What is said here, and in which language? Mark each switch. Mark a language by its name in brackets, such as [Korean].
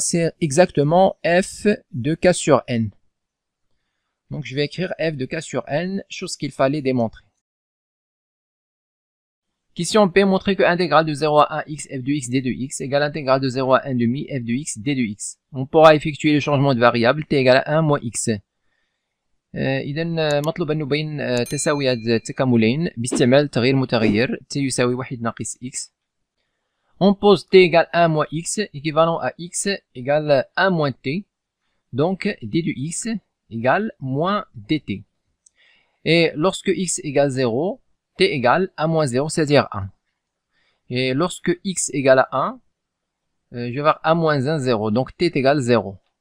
[French] C'est exactement f de k sur n. Donc, je vais écrire f de k sur n, chose qu'il fallait démontrer. Question P, montrer que intégrale de 0 à 1 x f de x d de x égale intégrale de 0 à 1 demi f de x d de x. On pourra effectuer le changement de variable t égale à 1 moins x. [Arabic] إذا مطلوب أن نبين تساوي التكاملين باستعمال تغيير متغير t يساوي 1 ناقص x. [French] On pose t égale 1 moins x équivalent à x égale 1 moins t. Donc d de x égale moins dt. Et lorsque x égale 0, t égale à moins 0, c'est-à-dire 1. Et lorsque x égale à 1, je vais avoir a moins 1, 0. Donc t est égal 0.